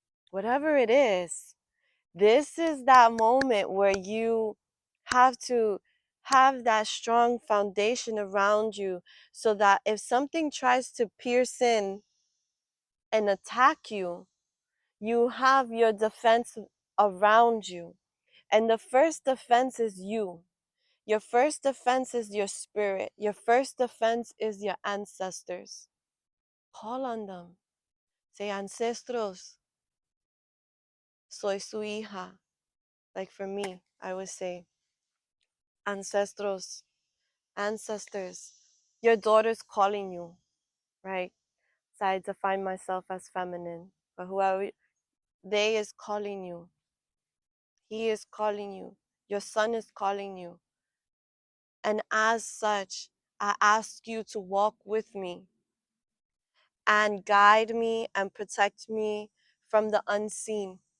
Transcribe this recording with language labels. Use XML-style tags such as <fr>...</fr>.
<en>whatever it is, this is that moment where you have to have that strong foundation around you so that if something tries to pierce in and attack you, you have your defense around you. And the first defense is you. Your first defense is your spirit. Your first defense is your ancestors. Call on them.</en> <es>Say, ancestros, soy su hija.</es> <en>Like for me, I would say, ancestros, ancestors, your daughter's calling you, right? So I define myself as feminine, but whoever, they is calling you. He is calling you. Your son is calling you. And as such, I ask you to walk with me and guide me and protect me from the unseen.</en>